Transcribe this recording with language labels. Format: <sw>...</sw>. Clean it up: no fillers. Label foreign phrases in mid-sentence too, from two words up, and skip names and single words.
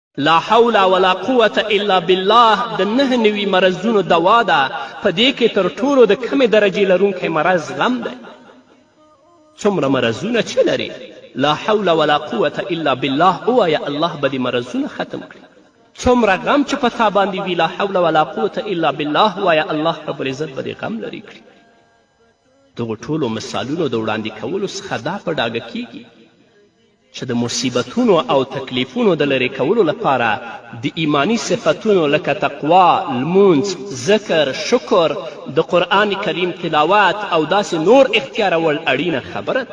<ar>لا حول ولا قوة الا بالله</ar> <ps>د 9 نوي مرضونو دوا ده. په دې کې تر ټولو د کمې درجې لرونکی مرض غم دی. څومره مرضونه چې لري</ps> <ar>لا حول ولا قوة الا بالله</ar> <ps>ووایه، الله به دې مرضونه ختم کړي. څومره غم چې په تا باندې وي</ps> <ar>لا حول ولا قوة الا بالله</ar> <ps>ووایه، الله رب العزت به دې غم لرې کړي. دغو ټولو مثالونو د وړاندې کولو څخه دا په ډاګه کیږي چې د مصیبتونو او تکلیفونو د لرې کولو لپاره د ایمانی صفتونو لکه تقوا، لمونځ، ذکر، شکر، د قرآن کریم تلاوت او داسې نور اختیارول اړینه خبره ده.</ps>